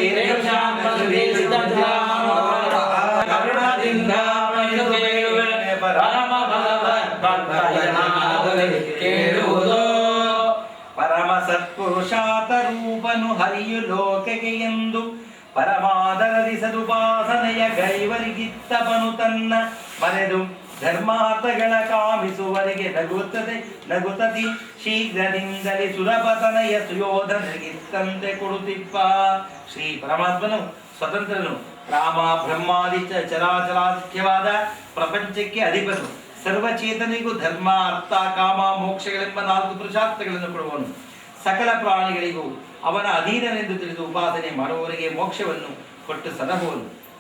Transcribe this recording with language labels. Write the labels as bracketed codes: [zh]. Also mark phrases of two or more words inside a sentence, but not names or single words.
[kn] ಪರಮ ಸತ್ಪುರುಷಾತ ರೂಪನು ಹರಿಯು ಲೋಕೆಗೆ ಎಂದು ಪರಮಾದರದಿ ಸದುಪಾಸನೆಯ ಗೈವರಿಗಿತ್ತವನು ತನ್ನ ಮರೆದು ಧರ್ಮಾರ್ಥಗಳ ಕಾಮಿಸುವರಿಗೆ ನಗುತ್ತದಿ ಶೀಘ್ರದಿಂದಲೇ ಸುರಪತನೆಯ ಸುಯೋಧನಗಿತ್ತಂತೆ ಕೊಡುತ್ತಿಪ್ಪ. ಶ್ರೀ ಪರಮಾತ್ಮನು ಸ್ವತಂತ್ರನು, ರಾಮ ಬ್ರಹ್ಮಾದಿ ಚರಾಚರಾಖ್ಯವಾದ ಪ್ರಪಂಚಕ್ಕೆ ಅಧಿಪನು, ಸರ್ವಚೇತನಿಗೂ ಧರ್ಮ ಅರ್ಥ ಕಾಮ ಮೋಕ್ಷಗಳೆಂಬ 4 ಪುರುಷಾರ್ಥಗಳನ್ನು ಕೊಡುವನು. ಸಕಲ ಪ್ರಾಣಿಗಳಿಗೂ ಅವನ ಅಧೀನನೆಂದು ತಿಳಿದು ಉಪಾಸನೆ ಮಾಡುವವರಿಗೆ ಮೋಕ್ಷವನ್ನು ಕೊಟ್ಟು ಸದಹುವನು.